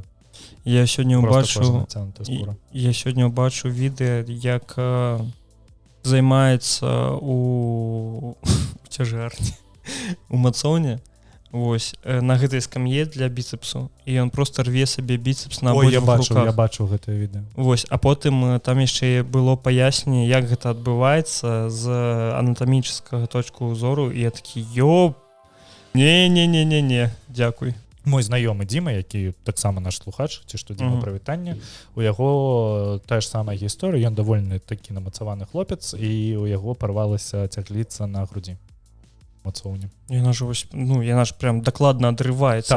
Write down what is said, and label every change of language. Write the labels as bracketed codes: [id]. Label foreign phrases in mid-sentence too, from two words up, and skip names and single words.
[be] Я сёння ўбачу відэа, як займаецца у цяжарні, у мацоўні. Вось, на гэтай скам'е для біцэпсу, і ён просто рве сабе біцэпс на абодвух руках. Я бачу гэтае відэо. Вось, а потым там яшчэ было паясненне, як гэта адбываецца з анатамічнага точку зору, і я такі, не, дзякуй. Мой знаёмы Дзіма, які таксама наш слухач, ці што Дзіма, прывітанне, у яго тая ж самая гісторыя, ён давольны такі намацаваны хлопец, і у яго парвалася цягліца на грудзі. Яна ж прям дакладна адрываецца.